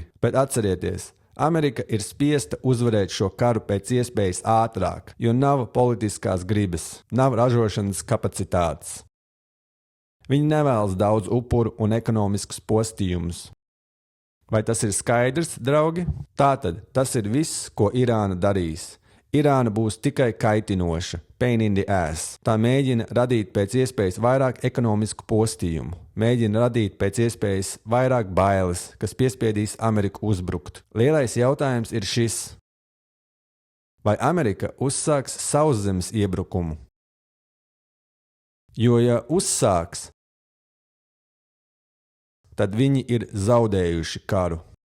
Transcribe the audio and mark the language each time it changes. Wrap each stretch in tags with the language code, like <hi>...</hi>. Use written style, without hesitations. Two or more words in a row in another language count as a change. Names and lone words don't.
<lv>Bet atcerieties, Amerika ir spiesta uzvarēt šo karu pēc iespējas ātrāk, jo nav politiskās gribas, nav ražošanas kapacitātes. Viņi nevēlas daudz upuru un ekonomiskus postījumus. Vai tas ir skaidrs, draugi? Tātad tas ir viss, ko Irāna darīs. Irāna būs tikai kaitinoša,</lv> <en>pain in the ass.</en> <lv>Tā mēģina radīt pēc iespējas vairāk ekonomisku postījumu, mēģina radīt pēc iespējas vairāk bailes, kas piespiedīs Ameriku uzbrukt. Lielais jautājums ir šis: vai Amerika uzsāks sauszemes iebrukumu? Jo, ja uzsāks, tad viņi ir zaudējuši karu.</lv>